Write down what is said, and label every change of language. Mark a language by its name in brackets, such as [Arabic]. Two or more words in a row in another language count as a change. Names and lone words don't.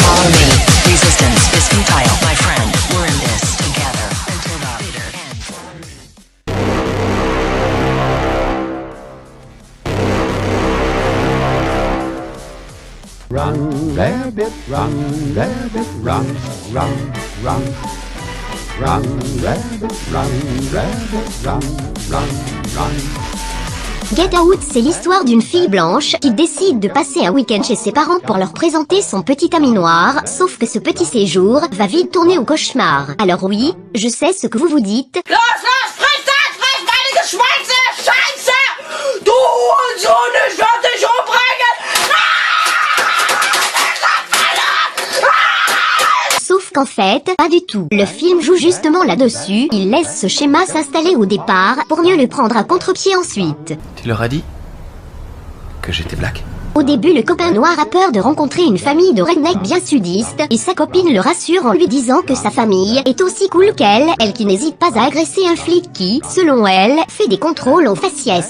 [English] Follow me, resistance is futile, my friend, we're in this together until the bitter end. Run, rabbit, run, rabbit, run, run, run. Run, rabbit, run, rabbit, run, run, run. Get Out, [French] c'est l'histoire d'une fille blanche qui décide de passer un week-end chez ses parents pour leur présenter son petit ami noir, sauf que ce petit séjour va vite tourner au cauchemar. Alors oui, je sais ce que vous vous dites. [German] Los, friss das, friss meine Geschwänze, Scheiße! Du Hurensohn, ich werd dich umbringen! [French] Sauf qu'en fait, pas du tout. Le film joue justement là-dessus, il laisse ce schéma s'installer au départ pour mieux le prendre à contre-pied ensuite. Tu leur as dit que j'étais black? Au début, le copain noir a peur de rencontrer une famille de rednecks bien sudistes, et sa copine le rassure en lui disant que sa famille est aussi cool qu'elle, elle qui n'hésite pas à agresser un flic qui, selon elle, fait des contrôles aux faciès.